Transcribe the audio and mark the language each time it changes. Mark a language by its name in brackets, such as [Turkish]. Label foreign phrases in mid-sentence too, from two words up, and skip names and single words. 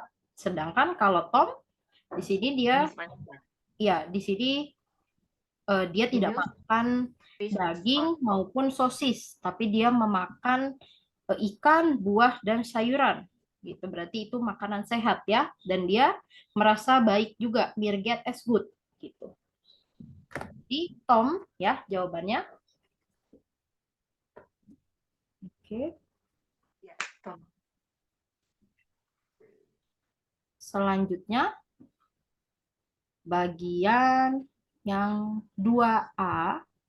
[Indonesian] Sedangkan kalau Tom di sini dia dia tidak makan daging maupun sosis, tapi dia memakan ikan, buah dan sayuran. Gitu. Berarti itu makanan sehat ya, dan dia merasa baik juga, [German] mir geht es gut gitu. [Indonesian] Di Tom ya jawabannya. Oke. Ya, Tom. Selanjutnya bagian yang 2A.